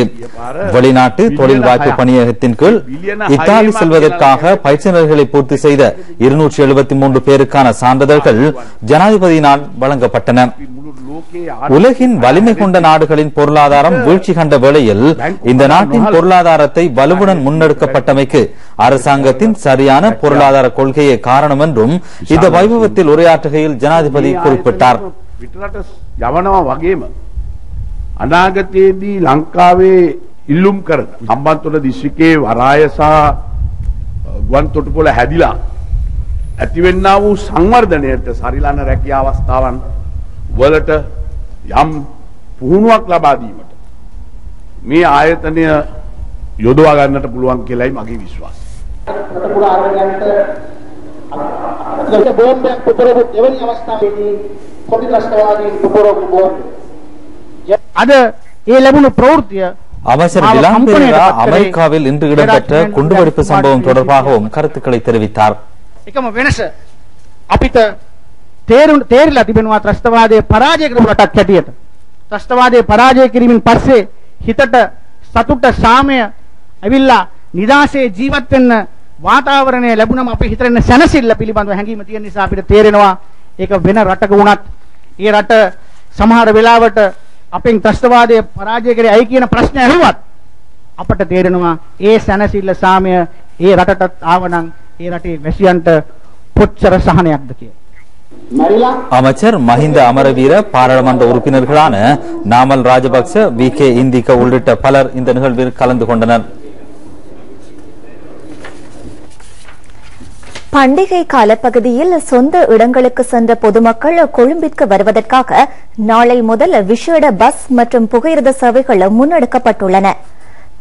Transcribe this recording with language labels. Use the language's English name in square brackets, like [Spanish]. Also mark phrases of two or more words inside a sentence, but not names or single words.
[Tamil] வெளிநாட்டு தொழில் வாய்ப்பு பணியகத்தின் கீழ் இத்தாலி செல்வதற்காக பயிற்சியாளர்களை பூர்த்தி செய்த 273 பேருக்கான சான்றிதழ்கள் ஜனாதிபதியினால் வழங்கப்பட்டன. உலகின் வலிமை கொண்ட நாடுகளின் பொருளாதாரம் வீழ்ச்சி கண்ட வேளையில் இந்த நாட்டின் பொருளாதாரத்தை வலுவுடன் முன்னெடுக்கப்பட்டமைக்கு அரசாங்கத்தின் சரியான பொருளாதார கொள்கையே காரணம் என்றும் இந்த வைபவத்தில் உரையாற்றுகையில் ஜனாதிபதி குறிப்பிட்டார். [Sinhala] අනාගතයේදී ලංකාවේ ඉල්ලුම් කරන සම්බන්තොට දිස්ත්‍රික්කයේ වරාය සහ ගුවන් තොටුපොළ හැදිලා ඇතිවෙන්නා වූ සංවර්ධනයට සරිලන රැකියා අවස්ථාවන් වලට යම් පුහුණුවක් ලබා දීමට මේ ආයතනය යොදවා ගන්නට පුළුවන් කියලායි මගේ විශ්වාසය. බෝම්බයක් පුපුරපු දෙවැනි අවස්ථාවේදී කොටි ත්‍රස්තවාදීන් පුපුරපු බෝම්බ අද ඒ ලැබුණු ප්‍රවෘත්තිය [Tamil] அமைச்சர் டிலான் பெரேரா அமெரிக்காவில் இன்று இடம்பெற்ற குண்டுவெடிப்பு சம்பவம் தொடர்பாகவும் கருத்துக்களை தெரிவித்தார். [Sinhala] එකම වෙනස අපිට තේරිලා තිබෙනවා ත්‍රස්තවාදයේ පරාජය කරපු රටක් හැටියට. ත්‍රස්තවාදයේ පරාජය කිරීමෙන් පස්සේ හිතට සතුට සාමය ඇවිල්ලා නිදාසේ ජීවත් වෙන්න වාතාවරණය ලැබුණම අපේ හිතේ ඉන්න සැනසෙල්ල පිළිබඳව හැඟීම තියෙන නිසා අපිට තේරෙනවා ඒක වෙන රටක වුණත් ඒ රට සමහර වෙලාවට අපෙන් ත්‍රස්තවාදයේ පරාජය කරේ අය කියන ප්‍රශ්න ඇහුවත් අපට තේරෙනවා ඒ සැනසෙල්ල සාමය ඒ රටටත් ආවනම් ඒ රටේ වැසියන්ට කොච්චර සහනයක්ද කියලා. [Tamil] அமைச்சர் மஹிந்த அமரவீர, பாராளுமன்ற உறுப்பினர்களான நாமல் ராஜபக்ச, VK இந்திக உள்ளிட்ட பலர் இந்த நிகழ்வில் கலந்து கொண்டனர். பண்டிகை காலப்பகுதியில் சொந்த இடங்களுக்கு சென்ற பொதுமக்கள் கொழும்பிற்கு வருவதற்காக நாளை முதல் விசேட பஸ் மற்றும் புகையிரத சேவைகள் முன்னெடுக்கப்பட்டுள்ளன.